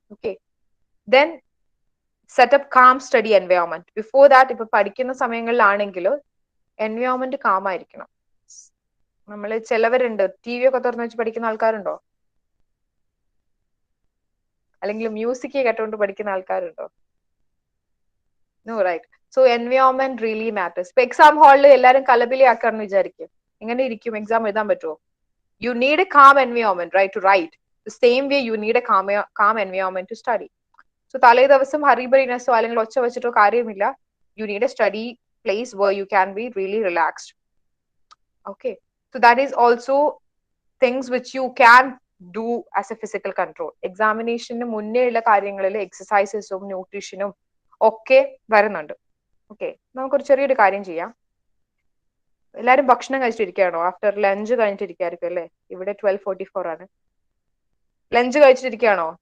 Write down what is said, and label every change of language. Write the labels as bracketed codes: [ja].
[en] Okay, then set up calm study environment. Before that, [ml] ഇപ്പൊ പഠിക്കുന്ന സമയങ്ങളിലാണെങ്കിൽ environment calm ആയിരിക്കണം. നമ്മൾ ചിലവരുണ്ട് ടി വി ഒക്കെ തുറന്നു വെച്ച് പഠിക്കുന്ന ആൾക്കാരുണ്ടോ? അല്ലെങ്കിൽ മ്യൂസിക് കേട്ടുകൊണ്ട് പഠിക്കുന്ന ആൾക്കാരുണ്ടോ? [en] No, right? [ml] So [en] Environment really matters. [ml] ഇപ്പൊ എക്സാം ഹാളിൽ എല്ലാവരും കലബിലി ആക്കാന്ന് വിചാരിക്കും, എങ്ങനെ ഇരിക്കും? എക്സാം എഴുതാൻ പറ്റുമോ? [en] You need a calm environment, right, to write. The same way you need a calm environment to study. [ml] So തലേ ദിവസം ഹറിബറിനെസ്സോ അല്ലെങ്കിൽ ഒച്ച വെച്ചിട്ടോ കാര്യമില്ല. [en] You need a study place where you can be really relaxed. Okay, so that is also things which you can do as a physical control. [ml] എക്സാമിനേഷന് മുന്നേ ഉള്ള കാര്യങ്ങളിൽ എക്സസൈസസും ന്യൂട്രീഷനും ഒക്കെ വരുന്നുണ്ട്. ഓക്കെ, നമുക്കൊരു ചെറിയൊരു കാര്യം ചെയ്യാം. എല്ലാരും ഭക്ഷണം കഴിച്ചിരിക്കുകയാണോ? ആഫ്റ്റർ ലഞ്ച് കഴിഞ്ഞിട്ടിരിക്കായിരിക്കും അല്ലേ? ഇവിടെ 12:44 ആണ്. ലഞ്ച് കഴിച്ചിട്ടിരിക്കുകയാണോ?